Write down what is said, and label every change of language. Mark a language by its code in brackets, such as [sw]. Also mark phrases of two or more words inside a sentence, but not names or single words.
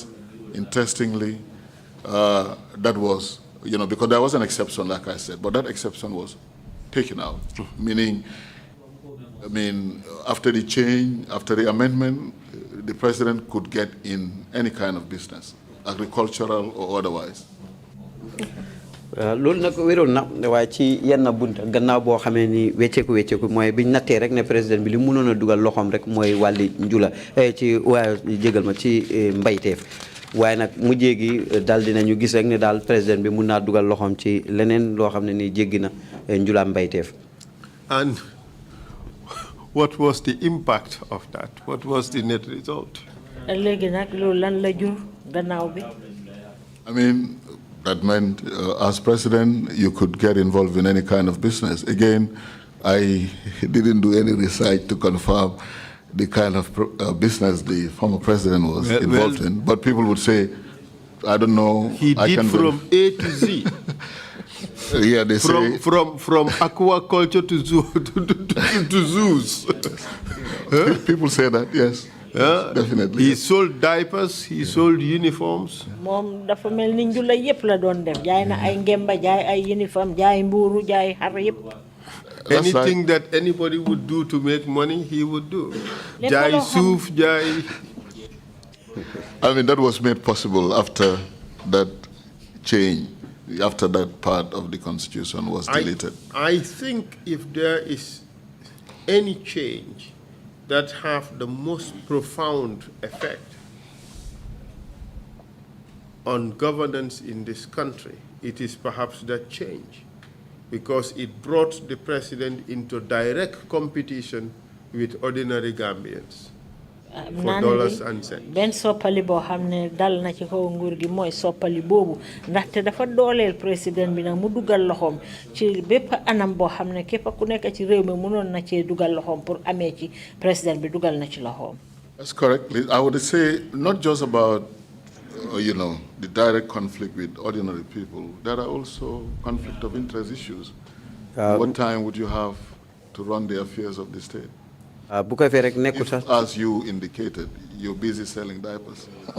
[en] Interestingly, that was, because there was an exception, like I said, but that exception was taken out, meaning, after the change, after the amendment, the president could get in any kind of business, agricultural or otherwise. [wo] loolu nag wéroon na waaye ci yenn bunta gannaaw boo xamee ni wecceeku mooy biñ nattee rek ne président bi li mënoon a dugal loxoom rek mooy wàlli njula ci waaye jégal ma ci mbayteef waaye nag mujjee gi daal dinañu gis rek ne daal président bi mun naa dugal loxoom ci leneen loo xam ne ni jéggi na njula mbayteef. [en] And what was the impact of that? What was the net result? [wo] léegi nag loolu lan la jur gannaaw bi. [en] That meant, as president, you could get involved in any kind of business. Again, I didn't do any research to confirm the kind of business the former president was involved in. But people would say, I don't know. He did from A to Z. Yeah, they say from aquaculture to zoos. People say that, yes. Definitely. He sold diapers, he sold uniforms. [wo] Mom dafa mel ni njula yépp la doon def jaay na ay ngemba jaay ay uniform jaay mbuuru jaay xar yépp. [en] Anything that anybody would do to make money, he would do. [wo] Jaay suuf, jaay. [en] That was made possible after that change, after that part of the constitution was deleted. I think if there is any change that have the most profound effect on governance in this country, it is perhaps that change, because it brought the president into direct competition with ordinary Gambians for dollars and cents. [wo] Ben soppali boo xam ne dal na ci kaw nguur gi mooy soppali boobu ndaxte dafa dooleel président bi nag mu dugal loxoom ci bépp anam boo xam ne képp ku nekk ci réew mi mënoon na cee dugal loxoom pour amee ci président bi dugal na ci loxoom. [en] That's correct. I would say not just about the direct conflict with ordinary people. There are also conflict of interest issues. What time would you have to run the affairs of the state? If, as you indicated, you're busy selling diapers.